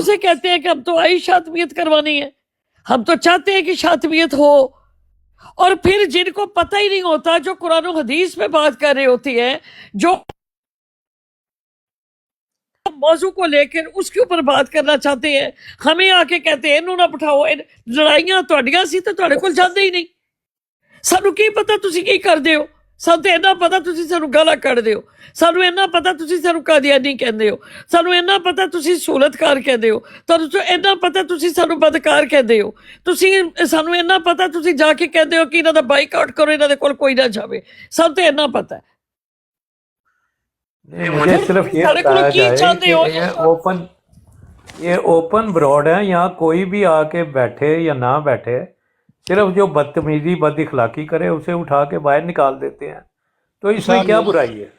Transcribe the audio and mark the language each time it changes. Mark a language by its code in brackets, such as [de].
[ur] سے کہتے ہیں کہ ہم تو آئی شاطبیت کروانی ہے، ہم تو چاہتے ہیں کہ شاطبیت ہو، اور پھر جن کو پتہ ہی نہیں ہوتا، جو قرآن و حدیث میں بات کر رہے ہوتی ہیں، جو موضوع کو لے کر اس کے اوپر بات کرنا چاہتے ہیں، ہمیں آ کے کہتے ہیں انہوں نہ بٹھاؤ. [pa] لڑائیاں تہاڈیاں سی تے تہاڈے کول جاندے ہی نہیں. سانو کی پتا تسی کی کردے ہو، سانو تے اینا پتا تسی سانو گالاں کڈدے ہو، سانو اینا پتا تسی سانو قادیانی کہندے ہو، سانو اینا پتا تسی سہولتکار کہندے ہو، سانو اینا پتا تسی سانو بدکار کہندے ہو، تسی سانو اینا پتا تسی جا کے کہندے ہو کہ انہاں دا بائیک آؤٹ کرو، انہاں دے کول کوئی نہ جاوے. سانو تے اینا پتا ہے. [ur] مجھے صرف یہ بتایا جائے کہ یہ اوپن براڈ ہے، یہاں کوئی بھی آ کے بیٹھے یا نہ بیٹھے، صرف جو بدتمیزی بد اخلاقی کرے اسے اٹھا کے باہر نکال دیتے ہیں، تو اس میں کیا برائی ہے؟